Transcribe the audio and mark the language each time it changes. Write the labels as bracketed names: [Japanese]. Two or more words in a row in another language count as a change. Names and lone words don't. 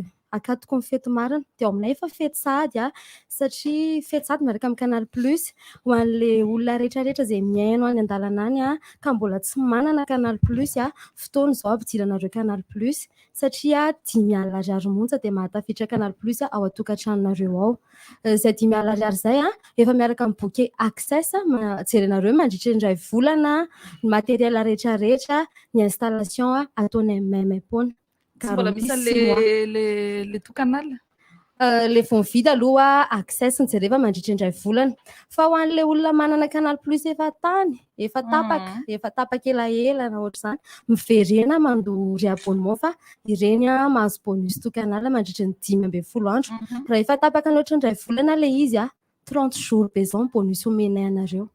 [Malagasy] Akatoko ny fety marina dia aminay efa fety sady satria fety sady miaraka amin'ny Canal Plus ho an'le olona rehetrarehetra izay miaino any an-dalana any ka mbola tsy manana Canal Plus fotoana izao ampidiranareo Canal Plus satria 10 alina ariary monja dia mahatafitra Canal Plus ao an-tokantranonareo ao. Izay 10 alina ariary izay efa miaraka amin'ny bouquet access jerenareo mandritra indray volana ny matériel rehetrarehetra ny installation ataonay maimaimpoana. Tsy mbola misy le tout canal? Le vao mividy aloha access ny jereva mandritra indray volana. Fa ho an'le olona manana Canal Plus efa tany, efa tapaka elaela na ohatr'izany, miverena mandoa réabonnement fa ireny mahazo bonus tout canal mandritra ny 10 andro. Raha efa tapaka ny ohatr'indray volana le izy 30 jours be zao bonus omenay anareo.